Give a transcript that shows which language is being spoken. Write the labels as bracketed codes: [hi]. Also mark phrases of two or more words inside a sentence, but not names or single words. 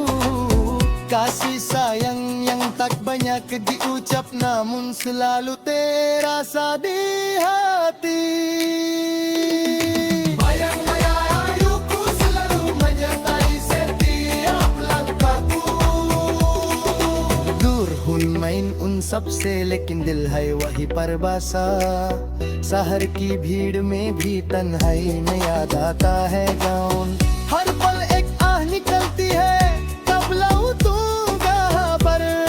[id] Kasih sayang yang tak banyak diucap namun selalu terasa di hati. Bayang-bayang selalu menyertai setiap langkahku. [hi] दूर हूँ मैं उन सब से लेकिन दिल है वही पर बसा. शहर की भीड़ में भी तन्हाई में याद आता है गाँव. हर पल एक आह निकलती है कब लौटूंगा पर.